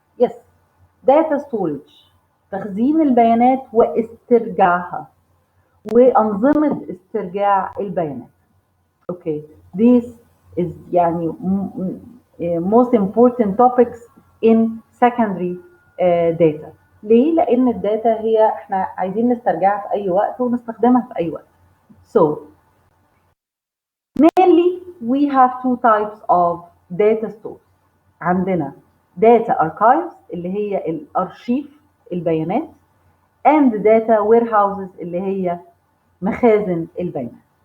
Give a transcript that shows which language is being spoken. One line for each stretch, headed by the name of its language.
English: Yes, data storage،
Arabic: تخزين البيانات واسترجاعها، وأنظمة استرجاع البيانات.
English: okay, this is
Arabic: يعني
English: most important topics in secondary data.
Arabic: ليه؟ لأن الداتا هي احنا عايزين نسترجعها في أي وقت ونستخدمها في أي وقت.
English: So mainly we have two types of data stores.
Arabic: عندنا
English: data archives
Arabic: اللي هي الأرشيف البيانات،
English: and data warehouses
Arabic: اللي هي مخازن البيانات.